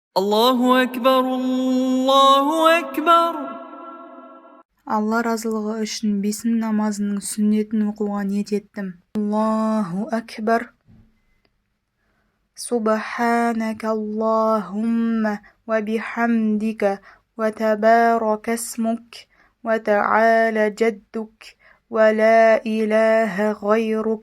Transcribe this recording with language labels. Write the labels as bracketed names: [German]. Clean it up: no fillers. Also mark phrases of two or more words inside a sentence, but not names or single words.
[Arabic] الله أكبر الله أكبر. [Kazakh] Алла разылығы үшін бесін намазының сүннетін оқуға ниет еттім. [Arabic] الله أكبر. سبحانك اللهم وبحمدك وتبارك اسمك وتعالى جدك ولا إله غيرك.